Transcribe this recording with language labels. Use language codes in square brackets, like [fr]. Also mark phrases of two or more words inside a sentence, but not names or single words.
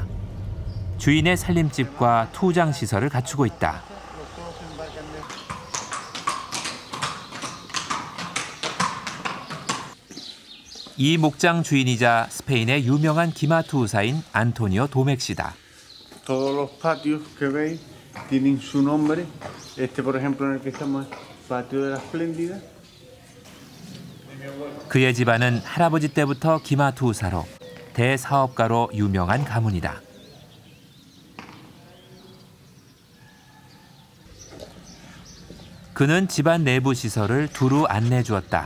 [ko] 주인의 살림집과 투장 시설을 갖추고 있다. 이 목장 주인이자 스페인의 유명한 기마 투우사인 안토니오 도멕시다. [es] Todos los patios que veis tienen su nombre. Este, por ejemplo, en el que estamos, Patio de la Espléndida. [ko] 그의 집안은 할아버지 때부터 기마 투우사로 대사업가로 유명한 가문이다. 그는 집안 내부 시설을 두루 안내해 주었다.